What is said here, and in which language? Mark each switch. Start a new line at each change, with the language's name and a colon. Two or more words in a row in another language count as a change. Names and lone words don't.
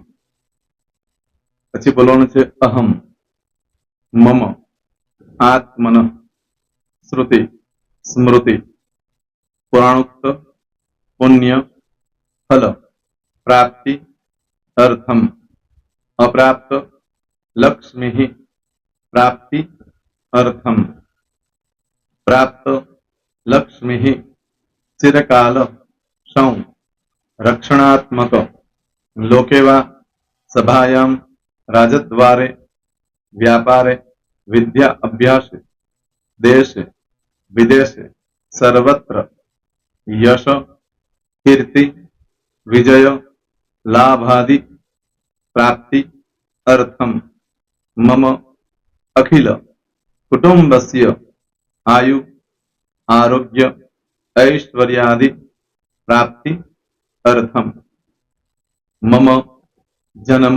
Gujarati: પછી બોલવાનું છે
Sanskrit: અહમ મમ આત્મન શ્રુતિ સ્મૃતિ પુરાણોક્ત પુણ્ય ફલ પ્રાપ્તિ અર્થમ અપ્રાપ્ત લક્ષ્મી પ્રાપ્તિ અર્થમ પ્રાપ્ત लक्ष्मी चिरकाल सौ रक्षणात्मक लोकेवा सभायां राजद्वारे व्यापारे विद्या अभ्यास देश विदेश सर्वत्र यश कीर्ति विजय लाभादि प्राप्ति अर्थम मम अखिल कुटुंबस्य आयु आरोग्य ऐश्वर्यादि प्राप्ति अर्थम मम जन्म